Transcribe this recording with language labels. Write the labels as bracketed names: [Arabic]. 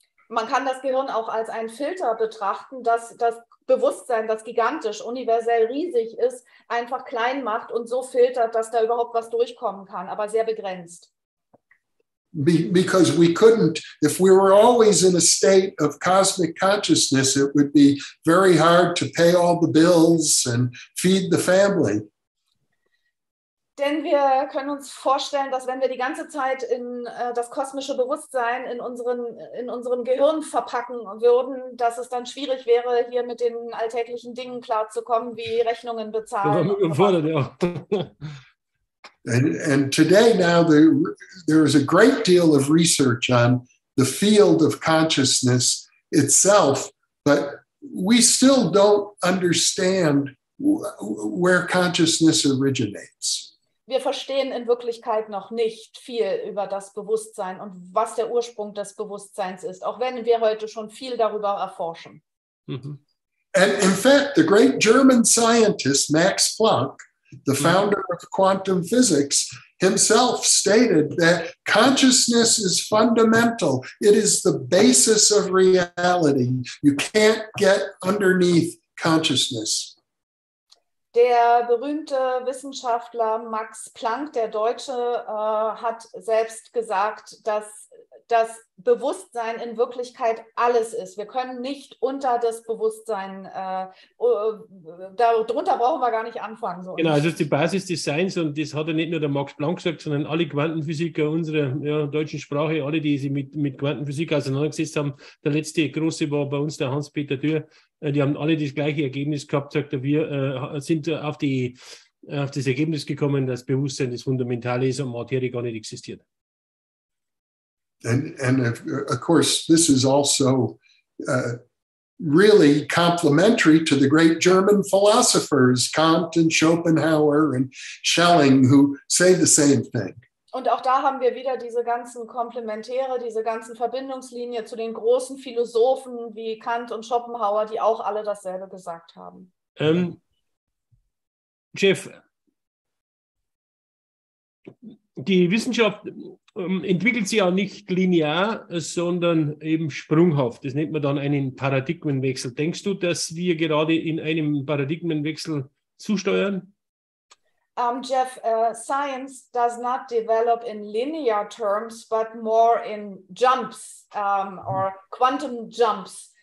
[German] Man kann das Gehirn auch als einen Filter betrachten, das das Bewusstsein, das gigantisch, universell riesig ist, einfach klein macht und so filtert, dass da überhaupt was durchkommen kann, aber sehr begrenzt. [English] Because we couldn't, if we were always in a state of cosmic consciousness, it would be very hard to pay all the bills and feed the family. [German] Denn wir können uns vorstellen, dass wenn wir die ganze Zeit in das kosmische Bewusstsein in unserem Gehirn verpacken würden, dass es dann schwierig wäre, hier mit den alltäglichen Dingen klarzukommen, wie Rechnungen bezahlen. Ja. [English] And today now there is a great deal of research on the field of consciousness itself, but we still don't understand where consciousness originates. [German] Wir verstehen in Wirklichkeit noch nicht viel über das Bewusstsein und was der Ursprung des Bewusstseins ist, auch wenn wir heute schon viel darüber erforschen. Mhm. [English] And in fact, the great German scientist Max Planck, the founder of quantum physics, himself stated that consciousness is fundamental. It is the basis of reality. You can't get underneath consciousness. [German] Der berühmte Wissenschaftler Max Planck, der Deutsche, hat selbst gesagt, dass das Bewusstsein in Wirklichkeit alles ist. Wir können nicht unter das Bewusstsein, darunter brauchen wir gar nicht anfangen. So. Genau, also das ist die Basis des Seins und das hat ja nicht nur der Max Planck gesagt, sondern alle Quantenphysiker unserer deutschen Sprache, alle, die sich mit Quantenphysik auseinandergesetzt haben. Der letzte große war bei uns der Hans-Peter Dürr. Die haben alle das gleiche Ergebnis gehabt, sagt er, wir sind auf das Ergebnis gekommen, dass Bewusstsein das Fundamentale ist und Materie gar nicht existiert. [English] And of course, this is also really complementary to the great German philosophers, Kant and Schopenhauer and Schelling, who say the same thing. [German] Und auch da haben wir wieder diese ganzen Komplementäre, diese ganzen Verbindungslinien zu den großen Philosophen wie Kant und Schopenhauer, die auch alle dasselbe gesagt haben. Jeff, die Wissenschaft entwickelt sich ja nicht linear, sondern eben sprunghaft. Das nennt man dann einen Paradigmenwechsel. Denkst du, dass wir gerade in einem Paradigmenwechsel zusteuern? [English] Jeff, science does not develop in linear terms, but more in jumps or quantum jumps.